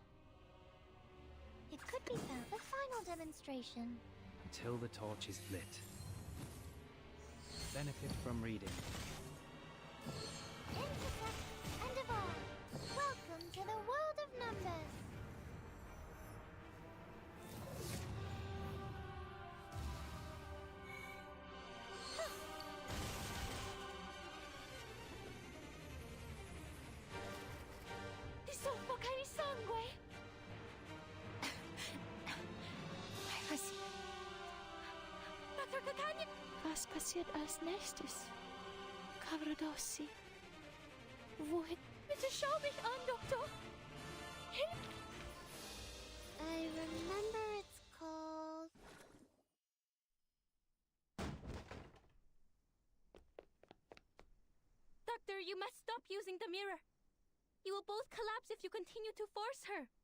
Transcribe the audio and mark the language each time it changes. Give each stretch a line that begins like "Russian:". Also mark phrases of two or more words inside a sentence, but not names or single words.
English: It could be the final demonstration. Until the torch is lit. Benefit from reading. Intersect and evolve. Welcome to the world of numbers.
Italian: Ti soffoca il sangue! Dr. Kakanya!
German: Was passiert als nächstes? Cavradossi. Wohin? Bitte schau mich an, Doktor! Hilf!
English: I remember it's called... Doctor, you must stop using the mirror. You will both collapse if you continue to force her.